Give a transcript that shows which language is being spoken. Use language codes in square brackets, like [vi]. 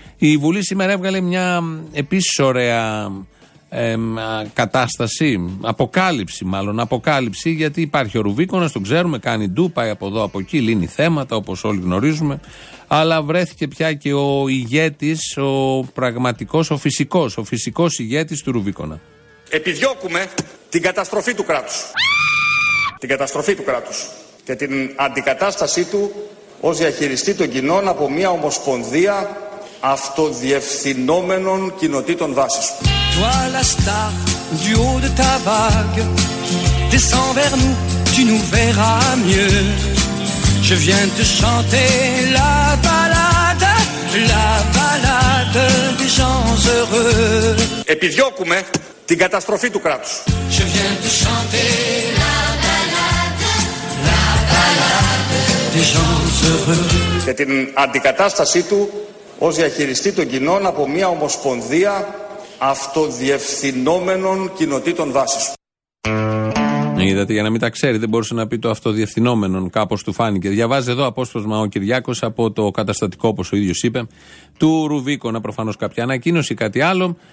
[el] Η Βουλή σήμερα έβγαλε μια επίσης ωραία κατάσταση, αποκάλυψη, γιατί υπάρχει ο Ρουβίκονας, τον ξέρουμε, κάνει ντου, πάει από εδώ από εκεί, λύνει θέματα όπως όλοι γνωρίζουμε, αλλά βρέθηκε πια και ο ηγέτης, ο πραγματικός, ο φυσικός ηγέτης του Ρουβίκονα. Επιδιώκουμε την καταστροφή του κράτους. Την καταστροφή του κράτους. Και την αντικατάστασή του ως διαχειριστή των κοινών από μια ομοσπονδία αυτοδιευθυνόμενων κοινοτήτων βάσης. [fr] Toi la star du haut de ta vague, descends vers nous, tu nous verras mieux. Je viens te chanter la balade des gens heureux. [el] Επιδιώκουμε την καταστροφή του κράτους. [fr] Je viens te chanter la balade des gens heureux. [el] Και την αντικατάστασή του ως διαχειριστή των κοινών από μια ομοσπονδία αυτοδιευθυνόμενων κοινοτήτων βάσης. Είδατε, για να μην τα ξέρει, δεν μπορούσε να πει το αυτοδιευθυνόμενον, κάπως του φάνηκε. Διαβάζει εδώ απόσπασμα ο Κυριάκος από το καταστατικό, όπως ο ίδιος είπε, του Ρουβίκονα, προφανώς κάποια ανακοίνωση, κάτι άλλο.